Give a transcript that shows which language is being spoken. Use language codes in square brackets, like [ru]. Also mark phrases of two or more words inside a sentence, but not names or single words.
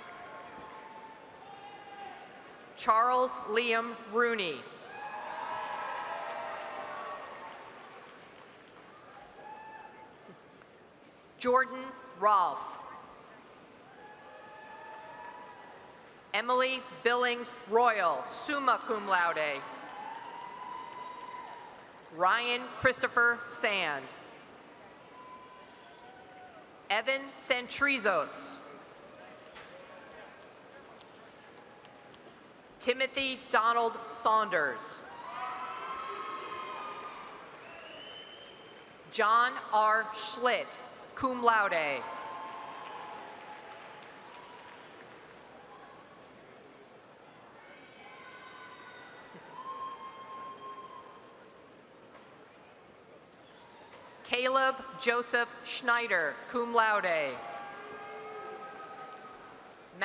[en] Charles Liam Rooney. Jordan Rolfe. Emily Billings Royal, [la] summa cum laude. [en] Ryan Christopher Sand. Evan Santrizos. Timothy Donald Saunders. John R. Schlitt, [la] cum laude. [en] Caleb Joseph Schneider, [la] cum laude.